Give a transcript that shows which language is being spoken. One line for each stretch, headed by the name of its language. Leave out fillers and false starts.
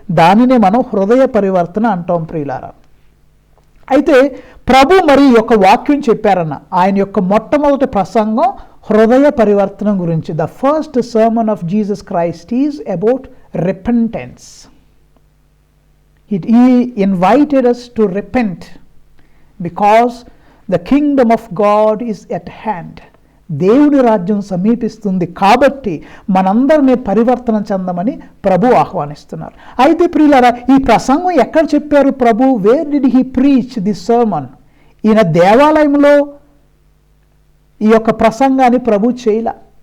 Telugu: దానినే మనం హృదయ పరివర్తన అంటాం ప్రియులారా. అయితే ప్రభు మరి యొక్క వాక్యం చెప్పారన్న, ఆయన యొక్క మొట్టమొదటి ప్రసంగం హృదయ పరివర్తన గురించి.
English: The first sermon of Jesus Christ is about repentance. He invited us to repent because the kingdom of God is at hand.
Telugu: దేవుని రాజ్యం సమీపిస్తుంది కాబట్టి మనందరినీ పరివర్తన చెందమని ప్రభు ఆహ్వానిస్తున్నారు. అయితే ప్రియులారా, ఈ ప్రసంగం ఎక్కడ చెప్పారు ప్రభు?
English: Where did he preach the sermon?
Telugu: ఈయన దేవాలయంలో ఈ యొక్క ప్రసంగాన్ని ప్రభు చేయలే.